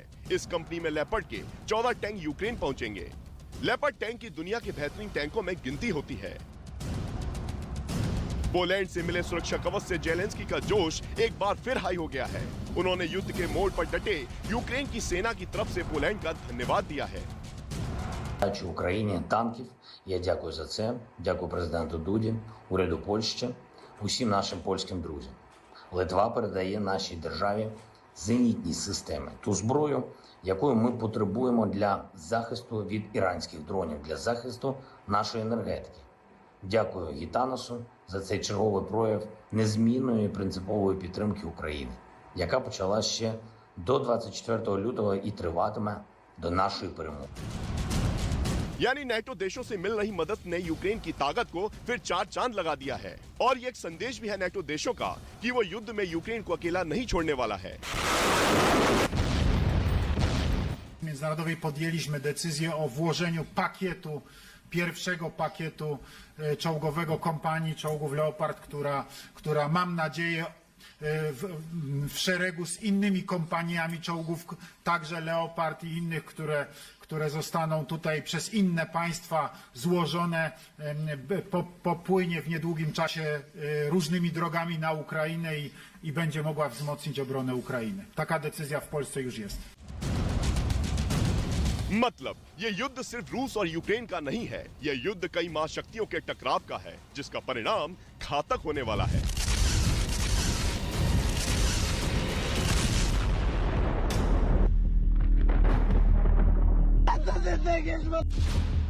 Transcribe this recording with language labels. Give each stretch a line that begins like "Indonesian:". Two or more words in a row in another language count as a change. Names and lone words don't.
Hindi: इस कंपनी में लेपर्ड के 14 टैंक यूक्रेन पहुंचेंगे। लेपर्ड टैंक की दुनिया के बेहतरीन टैंकों में गिनती होती है। पोलैंड से मिले सुरक्षा कवच से ज़ेलेंस्की का जोश एक बार फिर हाई हो गया है। उन्होंने युद्ध के मोड़ पर डटे यूक्रेन की सेना की तरफ से पोलैंड का धन्यवाद दिया है।
Ukrainian: Україні танків. Я дякую за це. Дякую президенту Дуді, уряду Польщі, усім нашим польським друзям. Литва передає нашій державі зенітні системи, ту зброю, якою ми потребуємо для захисту від іранських дронів, для захисту нашої енергетики. Дякую Гітаносу за цей черговий прояв незмінної і принципової підтримки України, яка почала ще до 24 лютого і триватиме до нашої перемоги.
Hindi: यानी नेटो देशों से मिल रही मदद ने यूक्रेन की ताकत को फिर 4 चांद लगा दिया है। और ये एक संदेश भी है नेटो देशों का कि वो युद्ध में यूक्रेन को अकेला नहीं छोड़ने वाला है।
Polish: Międzynarodowej podjęliśmy decyzję o włożeniu pierwszego pakietu czołgowego kompanii czołgów Leopard, która mam nadzieję w szeregu z innymi kompaniami czołgów, także Leopard i innych, które zostaną tutaj przez inne państwa złożone, popłynie w niedługim czasie różnymi drogami na Ukrainę i będzie mogła wzmocnić obronę Ukrainy. Taka decyzja w Polsce już jest.
Hindi: मतलब ये युद्ध सिर्फ रूस और यूक्रेन का नहीं है, ये युद्ध कई महाशक्तियों के टकराव का है, जिसका परिणाम घातक होने वाला है।